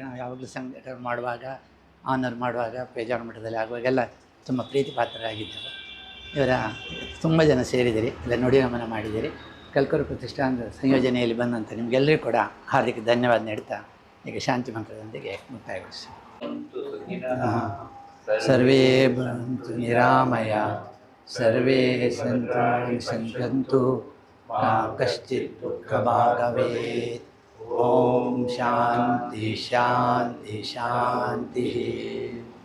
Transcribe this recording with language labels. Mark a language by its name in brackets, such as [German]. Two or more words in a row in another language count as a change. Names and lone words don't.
[Kannada] ನಾವು ಯಾವಾಗಲೂ ಸಂಘಟನೆ ಮಾಡುವಾಗ, ಆನರ್ ಮಾಡುವಾಗ, ಪೇಜಾವರ ಮಠದಲ್ಲಿ ಆಗುವಾಗೆಲ್ಲ ತುಂಬ ಪ್ರೀತಿಪಾತ್ರರಾಗಿದ್ದರು. ಇವರ ತುಂಬ ಜನ ಸೇರಿದಿರಿ, ಎಲ್ಲ ನುಡಿನಮನ ಮಾಡಿದಿರಿ. ಕಲ್ಕೂರು ಪ್ರತಿಷ್ಠಾನದ ಸಂಯೋಜನೆಯಲ್ಲಿ ಬಂದಂಥ ನಿಮಗೆಲ್ಲರಿಗೂ ಕೂಡ ಹಾರ್ದಿಕ ಧನ್ಯವಾದ ನೀಡ್ತಾ ಈಗ ಶಾಂತಿ ಮಂತ್ರದೊಂದಿಗೆ ಮುಕ್ತಾಯಗೊಳಿಸಿ. [Sanskrit] ಸರ್ವೇ ಭವಂತು ನಿರಾಮಯ, ಸರ್ವೇ ಸಂತು ಮಾ ಕಶ್ಚಿತ್ ದುಃಖಭಾಗವೇತ್. ಓಂ ಶಾಂತಿ ಶಾಂತಿ ಶಾಂತಿ.